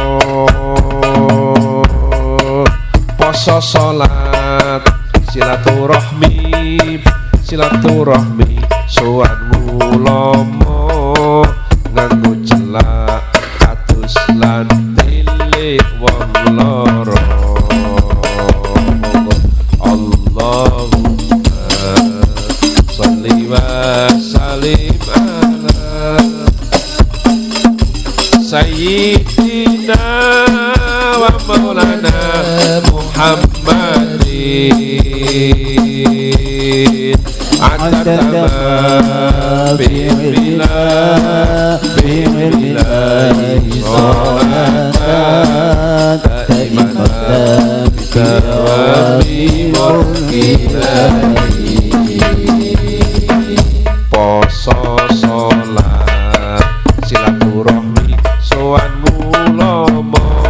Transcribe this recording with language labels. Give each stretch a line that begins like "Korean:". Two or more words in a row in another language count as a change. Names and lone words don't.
Javanese: poso salat silaturahmi sowan ulama nganggo celak atus lan tilik wong loro.
Arabic: اللهم صل وسلم على سيدنا ومولانا محمد عدد بعلم الله صلاة دائمة بدوام ملك الله.
Javanese: Poso sholat silaturahmi sowan ulama